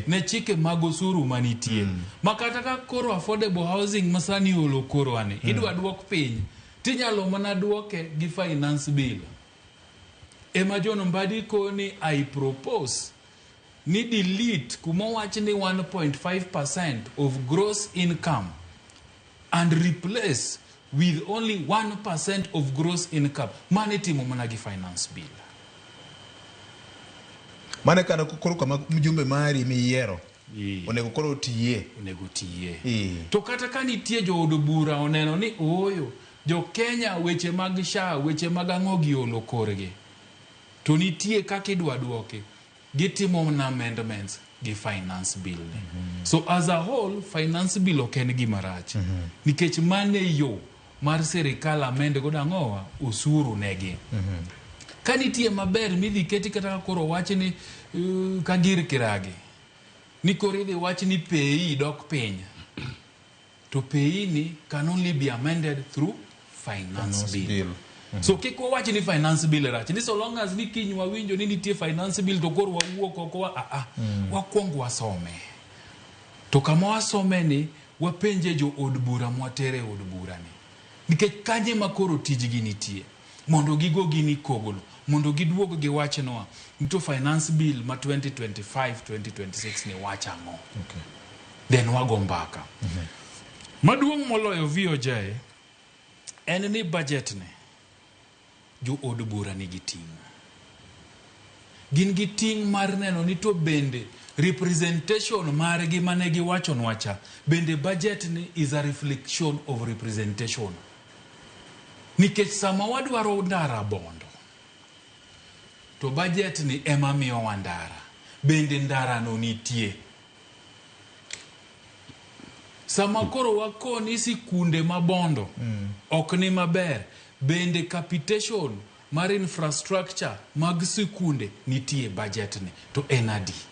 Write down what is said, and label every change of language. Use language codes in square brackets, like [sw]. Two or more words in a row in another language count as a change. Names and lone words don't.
[luo] ne chike mag osuru manitie. Makata ka koro [en] affordable housing [luo] masani olo koro ane idwa duok piny tinyalo mana duoke gi [en] finance bill. [luo] Ema John Mbadi koni [en] I propose ni delete [luo] kumo wach ni [en] 1.5% of gross income and replace with only 1% of gross income. [luo] Mane timo mana gi [en] finance bill. [luo] Mane kana koro kama mjumbe mari miyiero onego koro tiye. To kata ka nitie jo od bura oneno ni oyo jo Kenya weche mag SHA weche mag ang'ogi olo korge, to nitie kaka idwa duoke gitimo na amendments gi [en] finance bill. So as a whole finance bill [luo] ok en gima rach nikech mane yo mar serikal amend go dang'owa usuru negi. Ka nitie maber midhi keti kata koro wach ni ka gir kiragi ni koro idhi wach ni pay dok piny, to pay ni [en] can only be amended through finance bill. [luo] So kiko wach ni [en] finance bill [luo] rach ni [en] so long as [luo] ni kiny wawinjo ni nitie [en] finance bill [luo] to koro wawuok oko wakwongo wasome, to kama wasome ni wapenje jo od bura mwatere od bura ni nikech kanye makoro tijgi nitie mondo gigo gini kogolo mondo giduogo gi wach noa [en] into finance bill [luo] ma 2025-2026 ni wach ang'o. Then wago mbaka. Maduong' moloyo VOJ en ni budget ne jo od bura ni giting'. Gin giting' mar neno ni to bende representation margi mane giwacho nwacha bende budget ni [en] is a reflection of representation. [luo] Nikech sama wadwaro ndara bondo to budget ni ema miyo wandara bende ndara no nitie. Sama koro wakoni sikunde mabondo ok ni maber bende capitation mar infrastructure mag sikunde nitie budget ni to enadi.